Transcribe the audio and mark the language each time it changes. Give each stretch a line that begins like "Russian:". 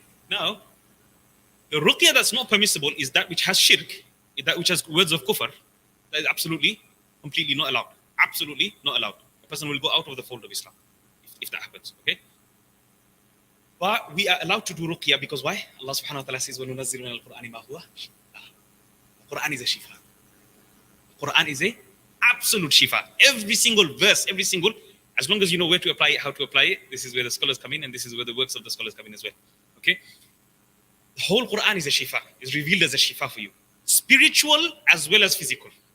English: Now, the ruqyah that's not permissible is that which has shirk, is that which has words of kufr. That is absolutely, completely not allowed. Absolutely not allowed. A person will go out of the fold of Islam if that happens. Okay. But we are allowed to do ruqyah because why? Allah subhanahu wa ta'ala says,
Arabic: وَنُنَزِّلُ مِنَ الْقُرْآنِ مَا هُوَ شِفَاءٌ.
English: The Quran is a shifa. The Quran is a absolute shifa. Every single verse, as long as you know where to apply it, how to apply it, this is where the scholars come in, and this is where the works of the scholars come in as well. Okay? The whole Quran is a shifa, is revealed as a shifa for you. Spiritual as well as physical.